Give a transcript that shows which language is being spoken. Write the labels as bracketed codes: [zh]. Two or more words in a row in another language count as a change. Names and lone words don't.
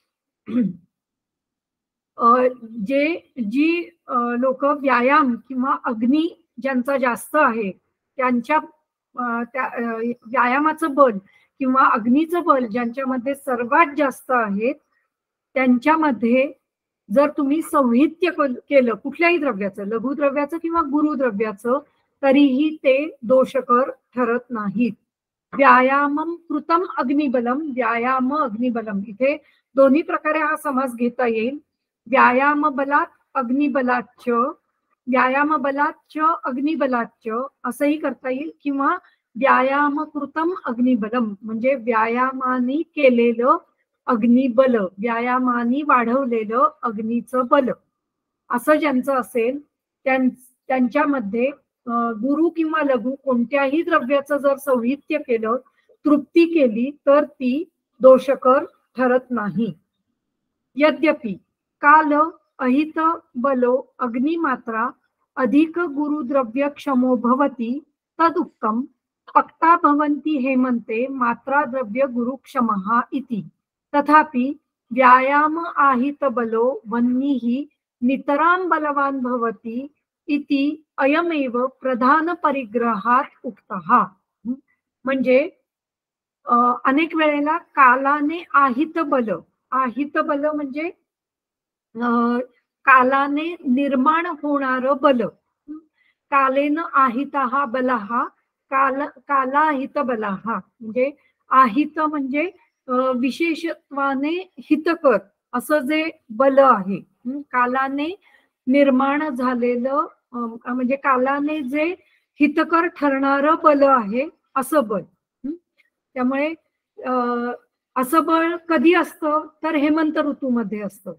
[mr] जी लोक व्यायाम किंवा अग्नी ज्यांचा जास्त आहे त्यांच्या व्यायामाचं बल किंवा अग्नीचं बल ज्यांच्यामध्ये सर्वात जास्त आहे त्यांच्यामध्ये जर तुम्ही सौहित्य केलं कुठल्याही द्रव्याचं, लघुद्रव्याचं किंवा गुरुद्रव्याचं, तरीही ते दोषकर ठरत नाहीत. [sa] व्यायामम कृतम अग्निबलम व्यायाम अग्निबलम [mr] इथे दोन्ही प्रकारे हा समास घेता येईल. [sa] व्यायाम बलात अग्निबलाच्च, व्यायाम बलाच्च अग्निबलाच्च [mr] असंही करता येईल किंवा [sa] व्यायाम कृतम अग्निबलम [mr] म्हणजे व्यायामाने केलेलं अग्निबल, व्यायामाने वाढवलेलं अग्नीचं बल असं ज्यांचं असेल त्यांच्यामध्ये गुरु किंवा लघु कोणत्याही द्रव्याचं जर सौहित्य केलं, तृप्ती केली तर ती दोषकर ठरत नाही. [sa] यद्यपि काल अहित बलो अग्निमात्रा अधिक गुरुद्रव्य क्षमो भवति तदुक्तम पक्ता भवन्ति हेमन्ते मात्रा द्रव्य गुरुक्षमः इति. तथापि व्यायाम आहित बलो वह्निः नितरां बलवान भवति इति अयमेव प्रधान परिग्रहात उक्तः. [mr] म्हणजे अनेक वेळेला कालाने आहित बल म्हणजे कालाने निर्माण होणार बल, [sa] कालेन आहितः बलः कालाहित बलः [mr] म्हणजे आहित म्हणजे विशेषत्वाने हितकर असं जे बल आहे, कालाने निर्माण झालेलं म्हणजे कालाने जे हितकर ठरणारं बल आहे असं बल. त्यामुळे असं बळ कधी असतं तर हेमंत ऋतूमध्ये असतं.